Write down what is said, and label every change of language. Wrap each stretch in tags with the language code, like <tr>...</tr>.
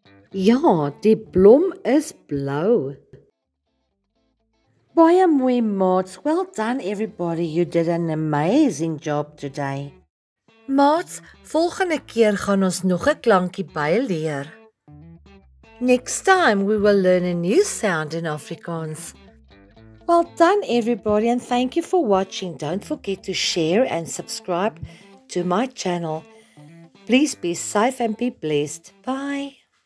<af>Ja, die blom is blou. Baie mooi, maats.</af> <en>Well done, everybody. You did an amazing job today.</en> <af>Maats, volgende keer gaan ons nog 'n klankie byleer.</af> <en>Next time we will learn a new sound in Afrikaans. Well done, everybody, and thank you for watching. Don't forget to share and subscribe to my channel. Please be safe and be blessed. Bye.</en>